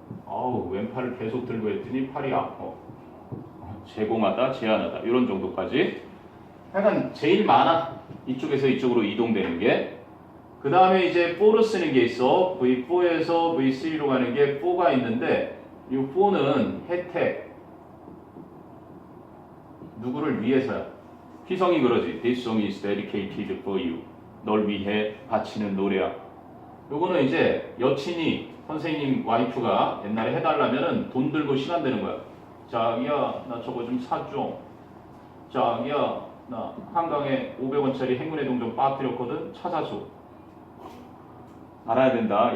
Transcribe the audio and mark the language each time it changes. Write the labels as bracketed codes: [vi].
[ko] 아우, 왼팔을 계속 들고 했더니 팔이 아파. 제공하다, 제한하다 이런 정도까지. 약간 제일 많아. 이쪽에서 이쪽으로 이동되는 게. 그 다음에 이제 for를 쓰는 게 있어. V4에서 V3로 가는 게 for가 있는데 이 for는 혜택. 누구를 위해서야. 희성이 그러지. [en] This song is dedicated for you. [ko] 널 위해 바치는 노래야. 요거는 이제 여친이 선생님 와이프가 옛날에 해달라면은 돈 들고 시간 되는 거야. 자기야, 나 저거 좀 사줘. 자기야, 나 한강에 500원짜리 행운의 동전 빠뜨렸거든. 찾아줘. 알아야 된다.